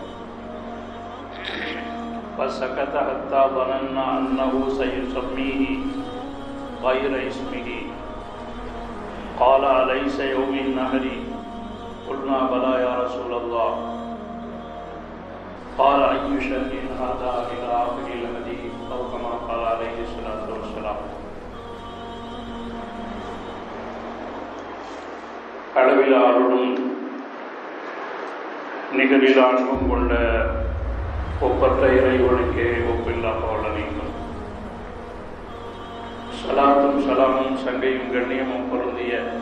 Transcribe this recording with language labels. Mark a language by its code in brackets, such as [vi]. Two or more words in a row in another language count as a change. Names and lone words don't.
[ar] فسكت حتى ظننا أنه سيسميه غير اسمه. قال: أليس يوم النحر؟ قلنا: بلى يا رسول الله. قال: أي شيء هذا؟ إلى آخر الحديث، أو كما قال عليه الصلاة والسلام. [ta] அளவில் அருளும் நிகரில் அன்பும் கொண்ட ஒப்பற்ற இறைவனுக்கே ஒப்பில்லா பவளனையும் சலாத்தும் சலாமும் சங்கையும் கண்ணியமும் பொருந்திய